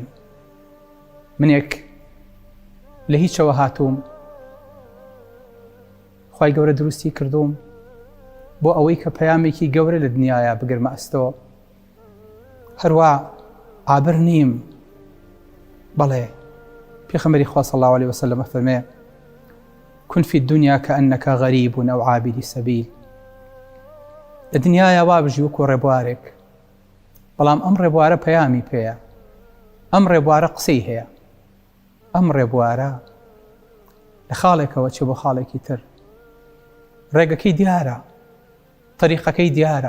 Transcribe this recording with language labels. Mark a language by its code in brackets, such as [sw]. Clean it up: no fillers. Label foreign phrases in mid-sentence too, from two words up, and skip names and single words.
[ckb] منێک لە هیچەوە هاتووم، خوای گەورە دروستی کردوم بۆ ئەوەی کە پەیامێکی گەورە لە دنیاە بگرمە ئەستەوە هەروە ئابر نیم. بەڵێ پێغەمبەری خوا [ar] صلی الله عليه وسلم [ckb] فەرمێ [ar] كن في الدنيا كأنك غريب أو عابر سبيل. [ckb] لە دنیاە وا بژی وەکو ڕێبوارێک، بەڵام ئەم ڕێبوارە پەیامی پێیە، ئەم ڕێبوارە قسەی هەیە، ئەم ڕێبوارە لە خاڵێکەوە چێ بۆ خاڵێکی تر، ڕێگەکەی دیارە، طریقەکەی دیارە.